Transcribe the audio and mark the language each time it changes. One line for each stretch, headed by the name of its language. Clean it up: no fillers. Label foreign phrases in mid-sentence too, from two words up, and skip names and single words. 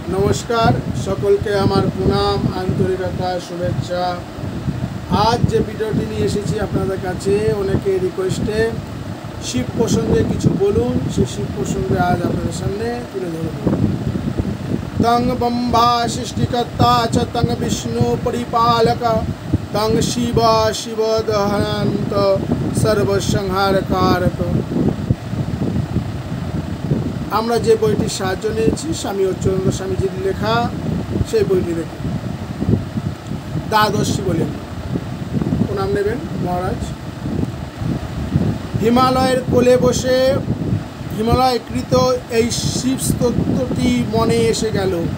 Bangla: নমস্কার সকলকে আমার প্রণাম আন্তরিকতা শুভেচ্ছা। আজ যে ভিডিওটি নিয়ে এসেছি আপনাদের কাছে অনেকে রিকোয়েস্টে শিব প্রসঙ্গে কিছু বলুন, সেই শিব প্রসঙ্গে আজ আপনাদের সামনে তুলে ধরব।
Sanskrit: तं ब्रह्मा सृष्टिकर्ता च तं विष्णु परिपालक तं शिव शिवदहनन्त सर्वसंहारकारक।
Bangla: আমরা যে বইটি সাহায্য নিয়েছি স্বামী অচ্যুতানন্দ স্বামীজির লেখা, সেই বইটি দেখে দ্বাদশ শিবলিঙ্গ প্রণাম নেবেন মহারাজ। হিমালয়ের কোলে বসে হিমালয়কৃত এই শিব স্তোত্রটি মনে এসে গেল।